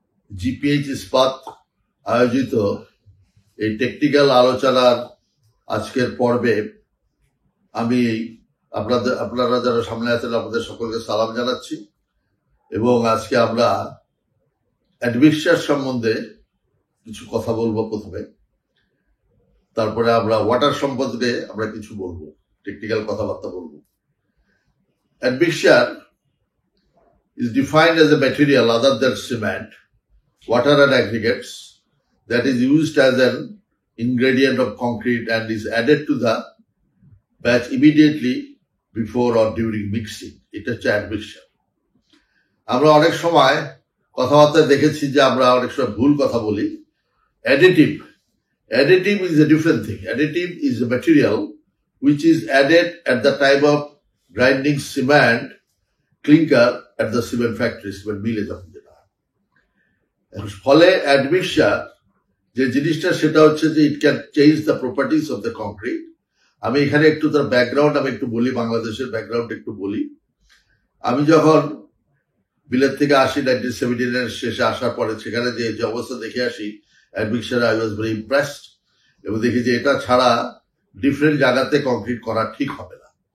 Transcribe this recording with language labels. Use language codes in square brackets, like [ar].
[bn] GPH ইস্পাত আয়োজিত এই টেকনিক্যাল আলোচনার আজকের পর্বে আমি আপনারা যারা সামনে আছেন আপনাদের সকলকে সালাম জানাচ্ছি এবং আজকে আমরা অ্যাডমিকশার সম্বন্ধে কিছু কথা বলবো প্রথমে, তারপরে আমরা ওয়াটার সম্পর্কে আমরা কিছু বলবো, টেকনিক্যাল কথাবার্তা বলবো। [en] Admixture is defined as a material other than cement, water and aggregates that is used as an ingredient of concrete and is added to the batch immediately before or during mixing. It is admixture. [bn] আমরা অনেক সময় কথাবার্তা দেখেছি যে আমরা অনেক সময় ভুল কথা বলি। [en] Additive is a different thing. Additive is a material which is added at the time of grinding cement, clinker at the cement factory, cement mill [bn] যখন যেটা হয়। ফলে admixture যে জিনিসটা সেটা হচ্ছে যে [en] it can change the properties of the concrete. [bn] আমি এখানে একটু তার ব্যাকগ্রাউন্ড আমি একটু বলি, বাংলাদেশের ব্যাকগ্রাউন্ড একটু বলি। আমি যখন বিলেত থেকে আসি 1979 শেষে আসার পরে সেখানে যে অবস্থা দেখে আসি admixture, [en] I was very impressed [bn] এবং দেখি যে এটা ছাড়া ডিফারেন্ট জায়গাতে কংক্রিট করা ঠিক হবে না।